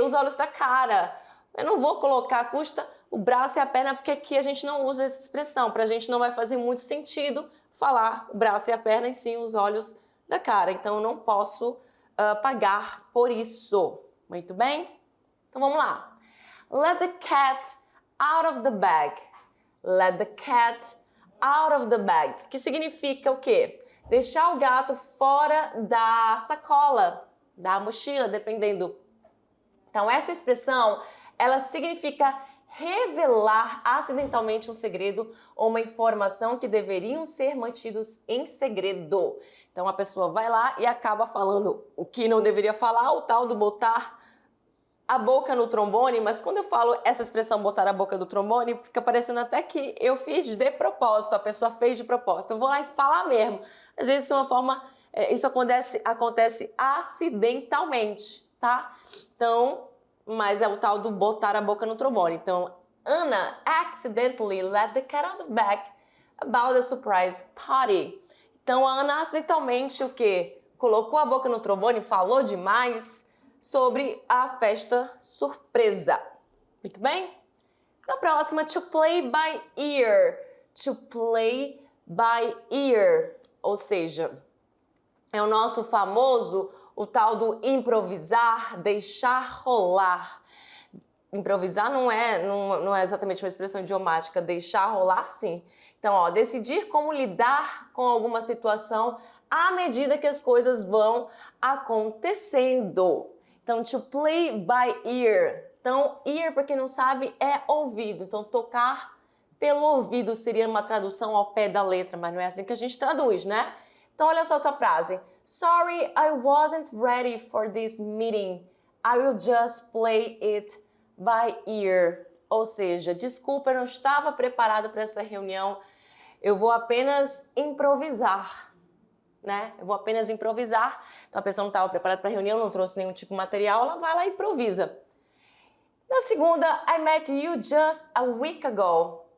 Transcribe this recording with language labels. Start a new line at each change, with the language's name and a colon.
Portuguese: Os olhos da cara. Eu não vou colocar custa o braço e a perna, porque aqui a gente não usa essa expressão. Pra gente não vai fazer muito sentido falar o braço e a perna e sim os olhos da cara. Então, eu não posso pagar por isso. Muito bem? Então, vamos lá.
English: Let the cat out of the bag. Let the cat out of the bag.
Portuguese: Que significa o quê? Deixar o gato fora da sacola, da mochila, dependendo. Então, essa expressão, ela significa revelar acidentalmente um segredo ou uma informação que deveriam ser mantidos em segredo. Então, a pessoa vai lá e acaba falando o que não deveria falar, o tal do botar a boca no trombone, mas quando eu falo essa expressão botar a boca do trombone, fica parecendo até que eu fiz de propósito, a pessoa fez de propósito. Eu vou lá e falar mesmo. Às vezes, de uma forma, isso acontece acidentalmente, tá? Então, mas é o tal do botar a boca no trombone. Então,
English: Anna accidentally let the cat out of the bag about the surprise party.
Portuguese: Então, a Ana acidentalmente o quê? Colocou a boca no trombone, falou demais sobre a festa surpresa. Muito bem? Na próxima,
English: to play by ear. To play by ear.
Portuguese: Ou seja, é o nosso famoso, o tal do improvisar, deixar rolar. Improvisar não é exatamente uma expressão idiomática, deixar rolar sim. Então, ó, decidir como lidar com alguma situação à medida que as coisas vão acontecendo. Então, to play by ear. Então, ear, para quem não sabe, é ouvido. Então, tocar pelo ouvido seria uma tradução ao pé da letra, mas não é assim que a gente traduz, né? Então, olha só essa frase.
English: Sorry, I wasn't ready for this meeting. I will just play it by ear.
Portuguese: Ou seja, desculpa, eu não estava preparado para essa reunião. Eu vou apenas improvisar, né? Eu vou apenas improvisar. Então, a pessoa não estava preparada para a reunião, não trouxe nenhum tipo de material, ela vai lá e improvisa. Na segunda,
English: I met you just a week ago.